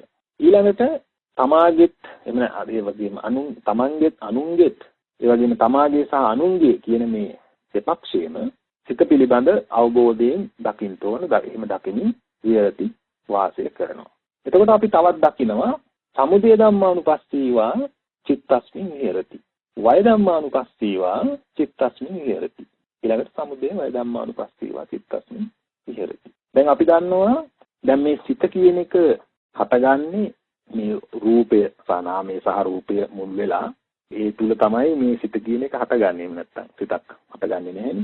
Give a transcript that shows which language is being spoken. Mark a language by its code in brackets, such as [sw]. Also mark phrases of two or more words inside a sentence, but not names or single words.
[si] ඊළඟට තමාගෙත් එමන ඒ වගේම තමන්ගෙත් අනුන්ගෙත් ඒ වගේම තමාගේ සහ අනුන්ගේ කියන මේ දෙපක්ෂයේම සිත පිළිබඳ අවබෝධයෙන් දකින්න ඕන. එහෙම දකිමින් විරති වාසය කරනවා. එතකොට අපි තවත් දකිනවා [pi] සමුදය ධම්මානුපස්සීවා චිත්තස්මින් විහෙරති. වය ධම්මානුපස්සීවා චිත්තස්මින් විහෙරති. ඊළඟට සමුදය වය ධම්මානුපස්සීවා චිත්තස්මින් විහෙරති. [si] දැන් අපි දන්නවා දැන් මේ සිත කියන එක හටගන්නේ මේ රූපය සහ නාමය සහ රූපය මුල් වෙලා ඒ තුල තමයි මේ සිත කියන එක හටගන්නේ. එහෙම නැත්නම් සිතක් හටගන්නේ නැහැනේ.